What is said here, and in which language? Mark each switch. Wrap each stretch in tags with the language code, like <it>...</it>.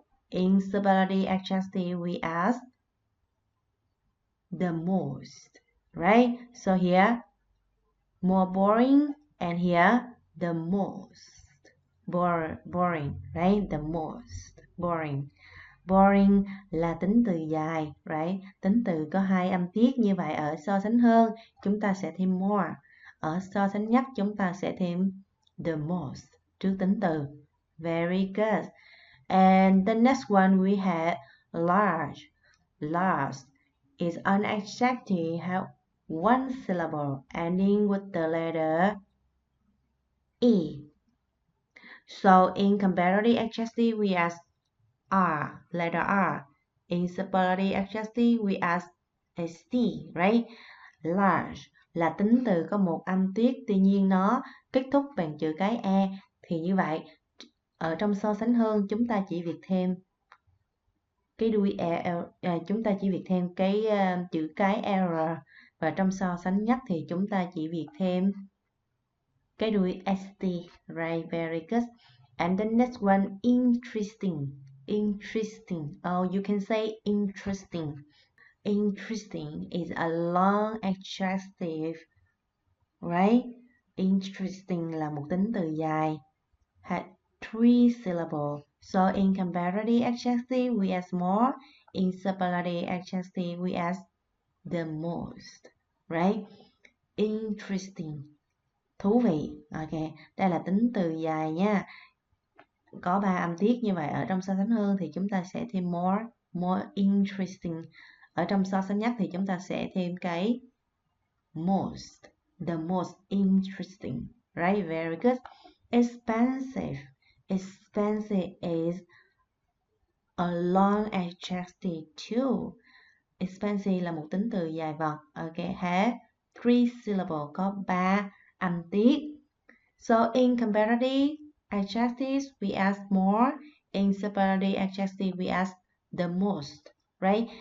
<en>In superlative adjective we add the most. Right? So here more boring, and here the most. Boring, right? The most boring.</en> <vi>Boring là tính từ dài, right? Tính từ có 2 âm tiết, như vậy ở so sánh hơn chúng ta sẽ thêm more. Ở so sánh nhất chúng ta sẽ thêm the most trước tính từ.</vi> <en>Very good. And the next one we have large. Large is an adjective have 1 syllable ending with the letter E. So in comparative adjective we add R, letter R. In superlative adjective we add st, right?</en> <vi>Large là tính từ có một âm tiết, tuy nhiên nó kết thúc bằng chữ cái e, thì như vậy ở trong so sánh hơn chúng ta chỉ việc thêm cái đuôi chúng ta chỉ việc thêm cái chữ cái r, và trong so sánh nhất thì chúng ta chỉ việc thêm cái đuôi st, right?</vi> <en>Very good. And the next one, interesting. Interesting. Oh, you can say interesting. Interesting is a long adjective, right?</en> <vi>Interesting là một tính từ dài,</vi> <en>had 3 syllables. So in comparative adjective we add more. In superlative adjective we add the most, right?</en> <vi>Interesting, thú vị. Ok, đây là tính từ dài nha. có 3 âm tiết. Như vậy ở trong so sánh hơn thì chúng ta sẽ thêm more interesting. Ở trong so sánh nhất thì chúng ta sẽ thêm cái most, the most interesting, right?</vi> <en>Very good. Expensive. Expensive is a long adjective too.</en> <vi>Expensive là một tính từ dài vần.</vi> <en>Ok, have 3 syllables,</en> <vi>có 3 âm tiết.</vi> <en>So in comparative adjectives we add more, in superlative adjectives we add the most, right?</en>